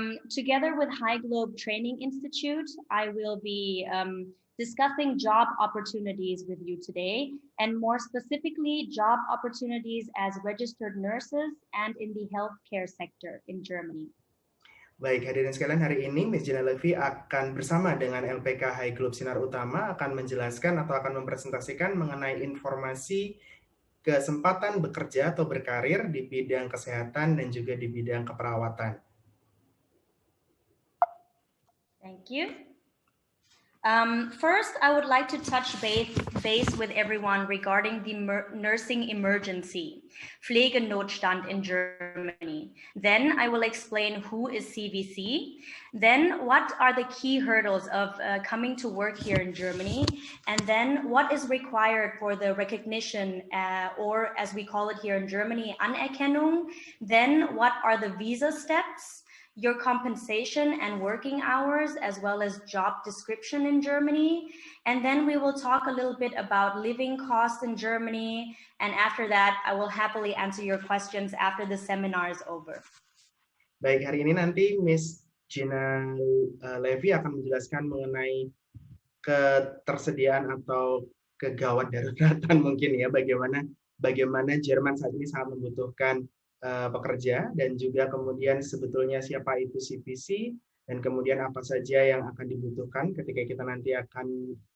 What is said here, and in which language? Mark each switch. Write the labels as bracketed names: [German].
[English] Together with High Globe Training Institute, I will be discussing job opportunities with you today, and more specifically, job opportunities as registered nurses and in the healthcare sector in Germany. [Indonesian] Baik, hadirin sekalian, hari ini Miss Gina Levy akan bersama dengan LPK High Globe Sinar Utama akan menjelaskan atau akan mempresentasikan mengenai informasi kesempatan bekerja atau berkarir di bidang kesehatan dan juga di bidang keperawatan. [English] Thank you. First, I would like to touch base with everyone regarding the nursing emergency, Pflegenotstand in Germany. Then I will explain who is CVC. Then what are the key hurdles of coming to work here in Germany? And then what is required for the recognition, or as we call it here in Germany, Anerkennung? Then what are the visa steps? Your compensation and working hours, as well as job description in Germany. And then we will talk a little bit about living costs in Germany. And after that, I will happily answer your questions after the seminar is over. [Indonesian] Baik, hari ini nanti Miss Gina Levy akan menjelaskan mengenai ketersediaan atau kegawat daruratan mungkin ya, bagaimana Jerman saat ini sangat membutuhkan pekerja, dan juga kemudian sebetulnya siapa itu CVC, dan kemudian apa saja yang akan dibutuhkan ketika kita nanti akan